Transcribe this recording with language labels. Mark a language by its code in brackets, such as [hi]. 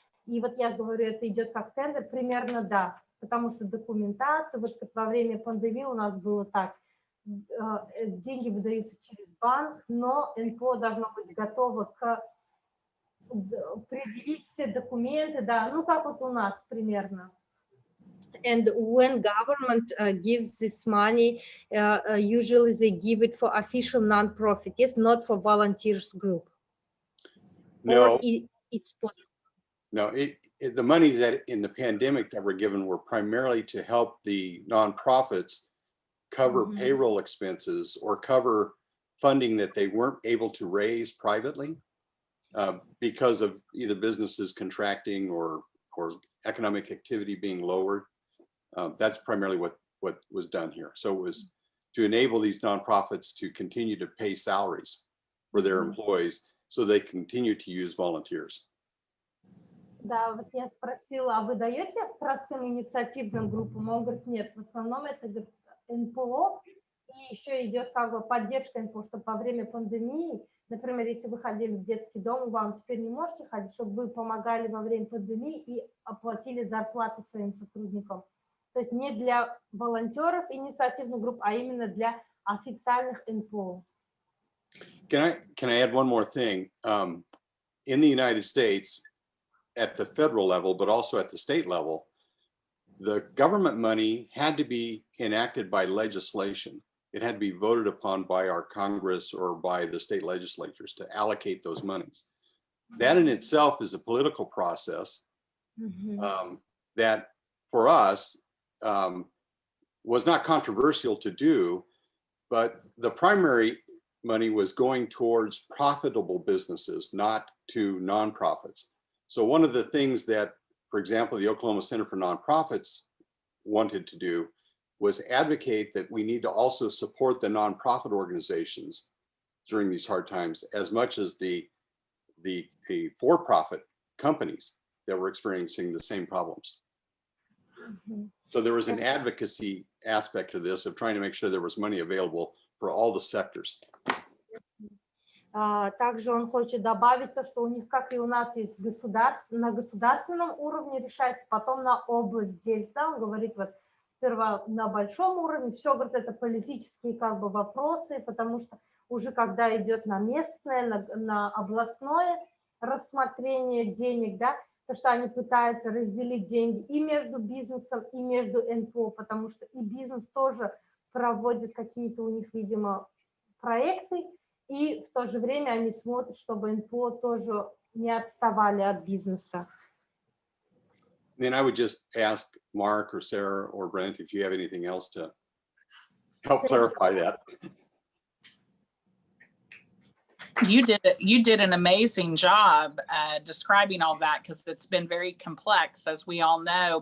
[ru] И вот я говорю, это идет как тендер, примерно да, потому что документация, вот как во время пандемии у нас было так, деньги выдаются через банк, но НПО должно быть готово к предъявить все документы, да, ну как вот у нас примерно. [en] And when government gives this money, usually they give it for official non-profit, yes, not for volunteers group. No, Or it's possible. no. The money that in the pandemic that were given were primarily to help the nonprofits cover payroll expenses or cover funding that they weren't able to raise privately because of either businesses contracting or economic activity being lowered. That's primarily what was done here. So it was to enable these nonprofits to continue to pay salaries for their employees so they continue to use volunteers. [ru] Да, вот я спросила, а вы даете простым инициативным группам? Он говорит, нет, в основном это говорит, НПО, и еще идет как бы поддержка НПО, что во время пандемии, например, если вы ходили в детский дом, вам теперь не можете ходить, чтобы вы помогали во время пандемии и оплатили зарплаты своим сотрудникам. То есть не для волонтеров инициативных групп, а именно для официальных НПО. [en] Can I add one more thing? In the United States, at the federal level, but also at the state level, the government money had to be enacted by legislation. It had to be voted upon by our Congress or by the state legislatures to allocate those monies. That in itself is a political process that for us was not controversial to do, but the primary money was going towards profitable businesses, not to nonprofits. So one of the things that, for example, the Oklahoma Center for Nonprofits wanted to do was advocate that we need to also support the nonprofit organizations during these hard times as much as the for-profit companies that were experiencing the same problems. So there was an advocacy aspect to this of trying to make sure there was money available for all the sectors. [ru] Также он хочет добавить то, что у них, как и у нас, есть на государственном уровне решается, потом на область делится. Да? Он говорит, вот сперва на большом уровне, все, говорит, это политические как бы вопросы, потому что уже когда идет на местное, на областное рассмотрение денег, да, то, что они пытаются разделить деньги и между бизнесом, и между НПО, потому что и бизнес тоже проводит какие-то у них, видимо, проекты, и в то же время они смотрят, чтобы НПО тоже не отставали от бизнеса. [en] Then I would just ask Mark or Sarah or Brent if you have anything else to help clarify that. You did an amazing job describing all that, because it's been very complex, as we all know.